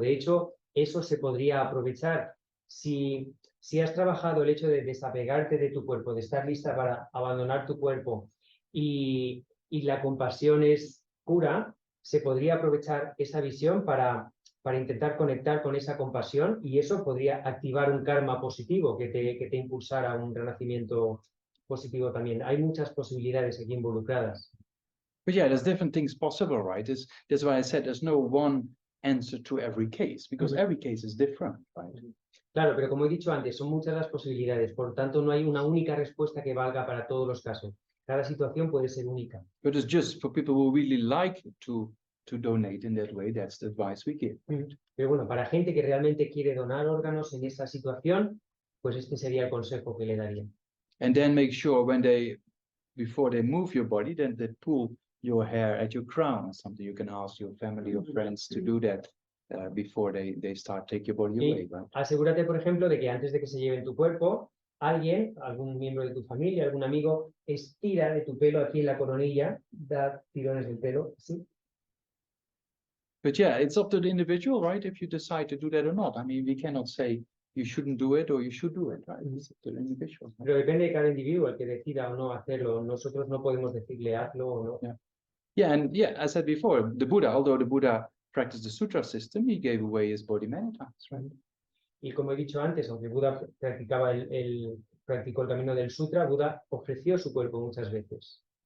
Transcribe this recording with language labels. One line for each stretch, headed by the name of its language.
Spanish: De hecho, eso se podría aprovechar si has trabajado el hecho de desapegarte de tu cuerpo, de estar lista para abandonar tu cuerpo y la compasión es pura, se podría aprovechar esa visión para intentar conectar con esa compasión y eso podría activar un karma positivo que te impulsara a un renacimiento positivo también. Hay muchas posibilidades aquí involucradas.
English: But yeah, there's different things possible, right? That's why I said there's no one answer to every case, because every case is different, right?
Spanish: Claro, pero como he dicho antes, son muchas las posibilidades, por tanto no hay una única respuesta que valga para todos los casos. Cada situación puede ser única.
English: But it's just for people who really like to donate in that way, that's the advice we give.
Spanish: Pero bueno, para gente que realmente quiere donar órganos en esa situación, pues este sería el consejo que le daría.
English: And then make sure before they move your body, then they pull your hair at your crown or something. You can ask your family or friends to do that before they start take your body away, right?
Spanish: Asegúrate, por ejemplo, de que antes de que se lleven tu cuerpo, algún miembro de tu familia, algún amigo, estira de tu pelo aquí en la coronilla, da tirones del pelo, ¿sí?
English: But yeah, it's up to the individual, right? If you decide to do that or not. I mean, we cannot say you shouldn't do it or you should do it, right? It's up to the individual.
Spanish: Pero depende de cada individuo el que decida o no hacerlo. Nosotros no podemos decirle hazlo o no.
English: Yeah, and yeah, as I said before, the Buddha, although the Buddha practiced the sutra system, he gave away his body many times, right?
Spanish: Y como he dicho antes, aunque Buda practicó el camino del sutra, Buda ofreció su cuerpo muchas veces.